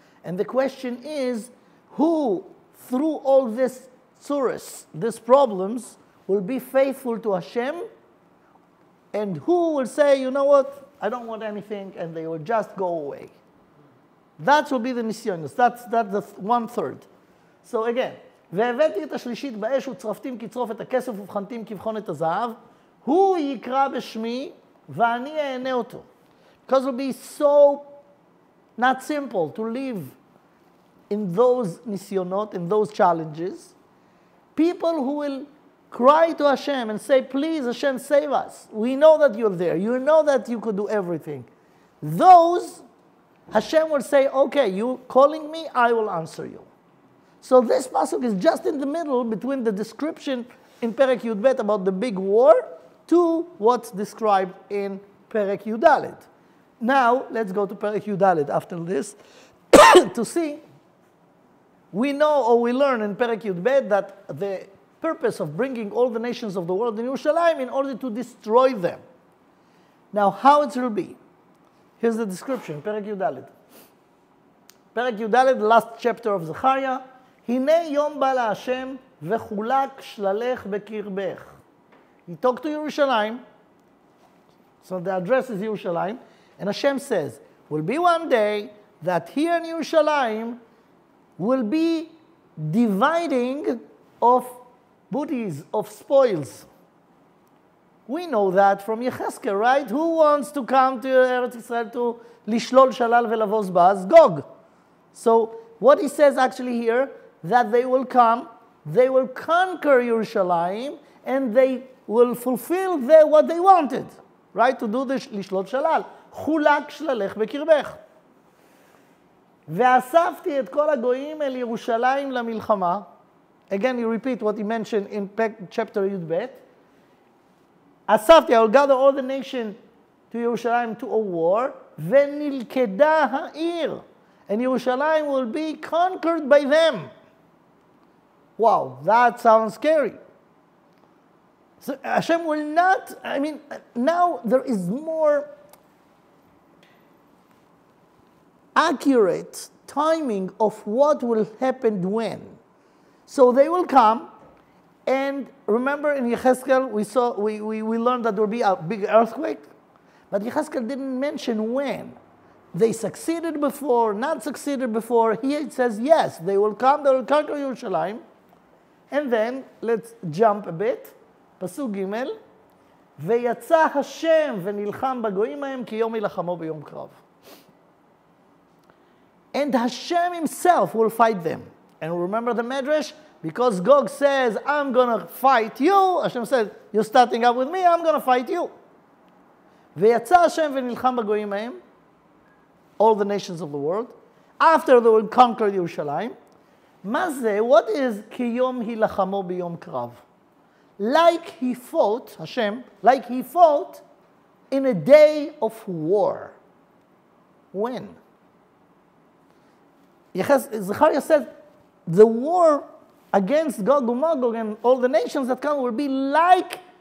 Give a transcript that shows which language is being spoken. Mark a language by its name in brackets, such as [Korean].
[English] And the question is, who through all this tsuris, these problems, will be faithful to Hashem, and who will say, you know what, I don't want anything, and they will just go away. That will be the nisyonos. That's the 1/3. [Hebrew] So again, והבאתי את השלישית באש וצרפתים כצרוף את הכסף ובחנתים כבחון את הזהב, הוא יקרא בשמי ואני אענה אותו. [English] Because it will be so not simple to live in those nisyonot, in those challenges. People who will cry to Hashem and say, please Hashem, save us. We know that you're there. You know that you could do everything. Those, Hashem will say, okay, you calling me, I will answer you. So this pasuk is just in the middle between the description in Perek Yud Bet about the big war to what's described in Perek Yud Dalet. Now, let's go to Perek Yud Dalet after this to see. We know or we learn in Perek Yud Bet that the purpose of bringing all the nations of the world in Yerushalayim in order to destroy them. Now, how it will be? Here's the description, Perek Yud Dalet. Perek Yud Dalet, the last chapter of Zechariah. [Hebrew] הנה יום בא להשם וחולק שללך בקרבך. [English] He talked to Yerushalayim. So the address is Yerushalayim. And Hashem says, will be one day that here in Yerushalayim will be dividing of booties, of spoils. We know that from Yechezkel, right? Who wants to come to Eretz Israel to lishlol shalal velavos baz? Gog. So what he says actually here, that they will come, they will conquer Yerushalayim, and they will fulfill what they wanted, right? To do the lishlot shalal. [Hebrew] חולק שללך בקרבך. ואספתי את כל הגויים אל ירושלים למלחמה. [English] Again, you repeat what he mentioned in chapter Yud אספתי, I will gather all the nation to Yerushalayim to a war, [Hebrew] ונלכדה העיר. [English] And Yerushalayim will be conquered by them. Wow, that sounds scary. So Hashem will not, now there is more accurate timing of what will happen when. So they will come, and remember in Yechezkel we learned that there will be a big earthquake, but Yechezkel didn't mention when. They succeeded before, not succeeded before. Here it says yes, they will come, they will conquer Yerushalayim. And then, let's jump a bit. [Hebrew] פסוק ג' ויצא השם ונלחם בגויים ההם כי יום ילחמו ביום קרב. [English] And Hashem himself will fight them. And remember the Medrash? Because Gog says, I'm going to fight you. Hashem says, you're starting up with me, I'm going to fight you. [Hebrew] ויצא השם ונלחם בגויים ההם, [English] all the nations of the world. After they will conquer Yerushalayim. [Hebrew] מה זה? [English] What is [Hebrew] כי יום הילחמו ביום קרב? [English] Like he fought, Hashem, like he fought in a day of war. When? Zechariah said, the war against Gog Magog and all the nations that come will be like